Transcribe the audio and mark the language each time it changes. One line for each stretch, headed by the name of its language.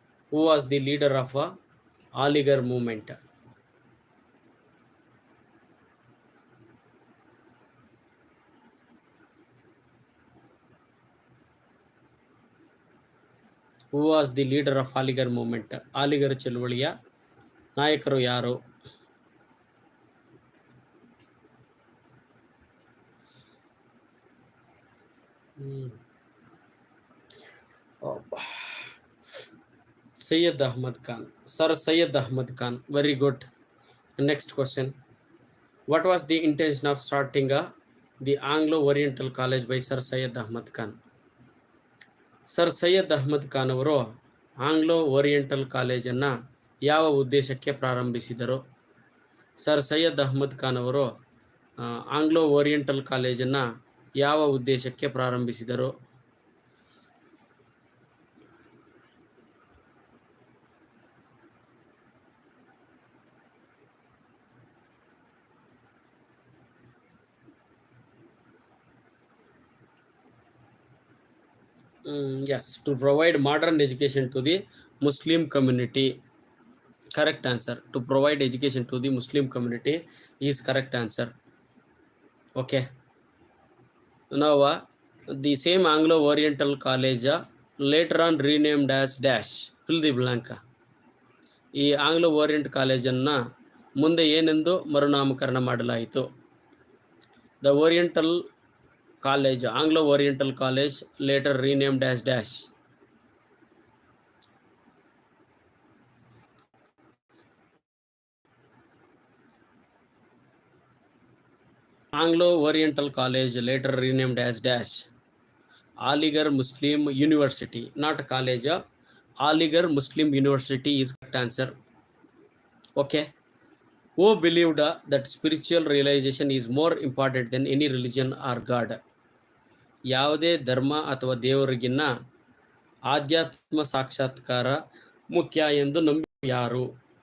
English: Who was the leader of Aligarh movement? Who was the leader of Aligarh movement?
Kannada: Aligarh ಚಳುವಳಿಯ ನಾಯಕರು ಯಾರು?
English: Syed Ahmad Khan. Sir Syed Ahmad Khan. Very good. Next question. What was the intention of starting the Anglo-Oriental College by Sir Syed Ahmad Khan?
Kannada: Sir Syed Ahmad Khan ಅವರು Anglo oriental ಕಾಲೇಜನ್ನು ಯಾವ ಉದ್ದೇಶಕ್ಕೆ ಪ್ರಾರಂಭಿಸಿದರು? Sir Syed Ahmed Khan ಅವರು Anglo oriental ಕಾಲೇಜನ್ನು ಯಾವ ಉದ್ದೇಶಕ್ಕೆ ಪ್ರಾರಂಭಿಸಿದರು?
English: Yes, to provide modern education to the Muslim community. Correct answer. To provide education to the Muslim community is correct answer. Okay. Now, the same Anglo-Oriental College later on renamed as dash. Fill the blank.
Kannada: ಈ Anglo orient ಕಾಲೇಜನ್ನು ಮುಂದೆ ಏನೆಂದು ಮರುನಾಮಕರಣ ಮಾಡಲಾಯಿತು?
English: The Oriental College, Anglo Oriental College later renamed as dash. Anglo Oriental College later renamed as dash. Aligarh Muslim University, not college. Aligarh Muslim University is correct answer. Okay. Who believed that spiritual realization is more important than any religion or God?
Kannada: ಯಾವುದೇ ಧರ್ಮ ಅಥವಾ ದೇವರಿಗಿನ್ನ ಆಧ್ಯಾತ್ಮ ಸಾಕ್ಷಾತ್ಕಾರ ಮುಖ್ಯ ಎಂದು ನಂಬಿ ಯಾರು?